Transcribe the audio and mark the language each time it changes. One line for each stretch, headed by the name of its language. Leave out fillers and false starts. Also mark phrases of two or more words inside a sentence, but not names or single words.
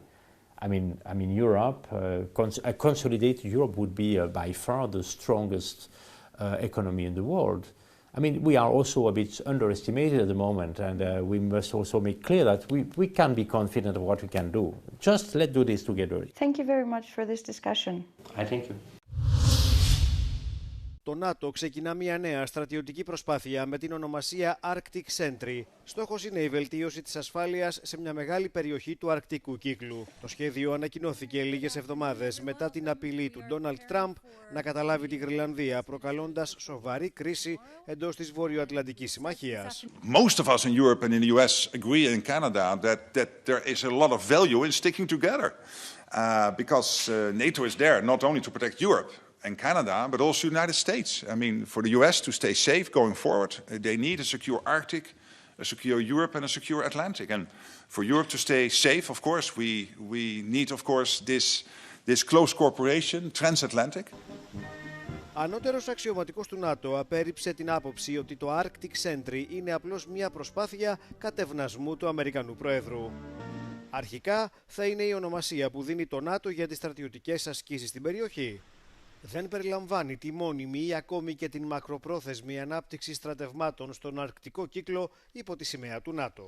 English: I mean, Europe, a consolidated Europe would be by far the strongest economy in the world. I mean, we are also a bit underestimated at the moment, and we must also make clear that we can be confident of what we can do. Just let's do this together. Thank you very much for this discussion. I thank you.
Greek: Το ΝΑΤΟ ξεκινά μια νέα στρατιωτική προσπάθεια με την ονομασία Arctic Sentry. Στόχος είναι η βελτίωση της ασφάλειας σε μια μεγάλη περιοχή του αρκτικού κύκλου. Το σχέδιο ανακοινώθηκε λίγες εβδομάδες μετά την απειλή του Ντόναλντ Τραμπ να καταλάβει τη Γρυλανδία, προκαλώντας σοβαρή κρίση εντός της Βορειοατλαντικής Συμμαχίας.
English: Most of us in Europe and in the US agree in Canada that there is a lot of value in sticking together. Because NATO is there not only to protect Europe and Canada, but also the United States. I mean, for the US to stay safe going forward, they need a secure Arctic, a secure Europe, and a secure Atlantic. And for Europe to stay safe, of course, we need, of course, this close cooperation, transatlantic.
Greek: Ανώτερος αξιωματικός του ΝΑΤΟ απέρριψε την άποψη ότι το Arctic Sentry είναι απλώς μια προσπάθεια κατευνασμού του Αμερικανού Προέδρου. Αρχικά θα είναι η ονομασία που δίνει το ΝΑΤΟ για τις στρατιωτικές ασκήσεις στην περιοχή. Δεν περιλαμβάνει τη μόνιμη ή ακόμη και την μακροπρόθεσμη ανάπτυξη στρατευμάτων στον αρκτικό κύκλο υπό τη σημαία του ΝΑΤΟ.